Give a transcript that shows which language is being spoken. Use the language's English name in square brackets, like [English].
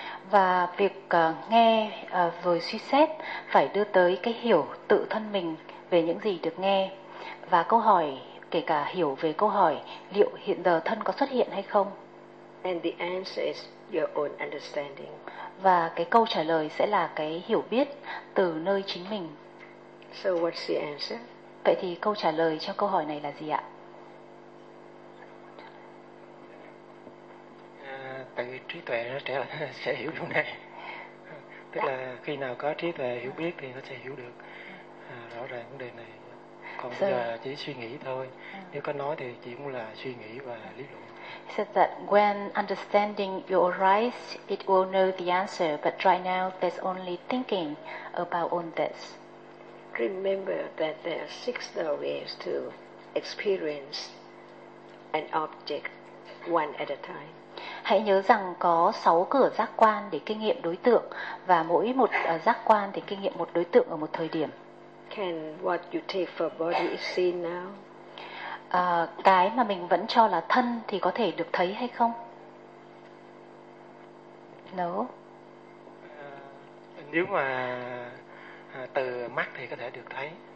[Vietnamese] Và việc nghe rồi suy xét phải đưa tới cái hiểu tự thân mình về những gì được nghe và câu hỏi, kể cả hiểu về câu hỏi liệu hiện giờ thân có xuất hiện hay không. [English] And the answer is your own understanding. [Vietnamese] Và cái câu trả lời sẽ là cái hiểu biết từ nơi chính mình. [English] So what's the answer? [Vietnamese] Vậy thì câu trả lời cho câu hỏi này là gì ạ? Tại trí tuệ nó sẽ hiểu điều này. Tức là khi nào có trí tuệ hiểu biết thì nó sẽ hiểu được rõ ràng vấn đề này. Còn bây giờ chỉ suy nghĩ thôi. Nếu có nói thì chỉ cũng là suy nghĩ và lý luận. [English] He said that when understanding will arise, it will know the answer. But right now, there's only thinking about on this. Remember that there are six ways to experience an object one at a time. [Vietnamese] Hãy nhớ rằng có 6 cửa giác quan để kinh nghiệm đối tượng và mỗi một giác quan thì kinh nghiệm một đối tượng ở một thời điểm. [English] Can what you take for body is seen now? [Vietnamese] Cái mà mình vẫn cho là thân thì có thể được thấy hay không? [English] No. [Vietnamese] Nếu mà từ mắt thì có thể được thấy.